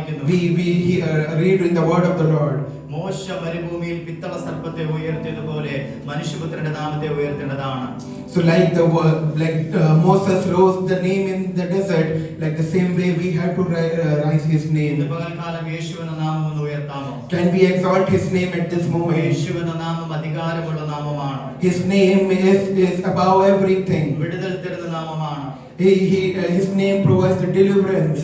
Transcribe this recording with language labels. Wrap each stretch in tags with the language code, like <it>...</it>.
<en>We read in the word of the Lord.</en> <ml>മോശ മരുഭൂമിയിൽ പിത്തള സർപ്പത്തെ ഉയർത്തിയതുപോലെ മനുഷ്യപുത്രന്റെ നാമത്തെ ഉയർത്തേണ്ടതാണ്.</ml> <en>So like Moses rose the name in the desert, like the same way we have to rise his</en> <ml>ഇന്ന്</ml> <en>name.</en> <ml>പകൽക്കാലം യേശുവിന്റെ നാമം ഒന്ന് ഉയർത്താമോ?</ml> <en>Can we exalt his name at this moment?</en> <ml>യേശുവിന്റെ നാമം അധികാരമുള്ള നാമമാണ്.</ml> <en>His name is above everything.</en> <ml>വിടുതൽ തരുന്ന നാമമാണ്.</ml> <en>His name provides the deliverance.</en>